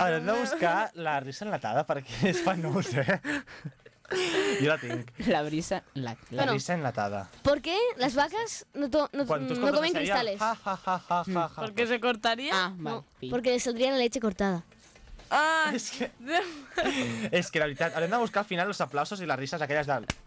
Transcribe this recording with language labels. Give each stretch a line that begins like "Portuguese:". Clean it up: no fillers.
Catalan: Ara, no buscar
Spanish: la risa enlatada
Catalan: perquè és penús, Jo la tinc. La brisa, la brisa enlatada.
Spanish: ¿Por qué las vacas no comen cristales? Ja, ja, ja, ja, ja, ja. ¿Porque se cortaría? Ah, no, porque les saldría la leche cortada. Ah,
Catalan: és que la veritat, haurem de buscar al final els aplausos i les rises aquelles de...